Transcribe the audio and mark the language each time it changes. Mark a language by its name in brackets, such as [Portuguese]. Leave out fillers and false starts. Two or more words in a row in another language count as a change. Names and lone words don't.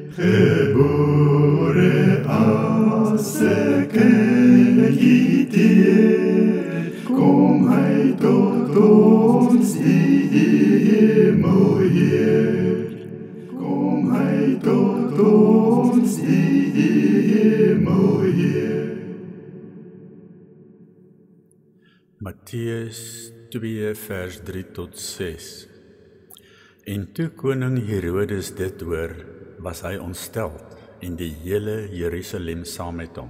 [Dutch] Geboren als een kindje teer, kom hij tot ons die hemelheer. Kom hij tot ons die hemelheer. [Afrikaans] Matteus 2 vers 3 tot 6. En toe koning Herodes dit hoor, was hy ontsteld en die hele Jerusalem saam met hom.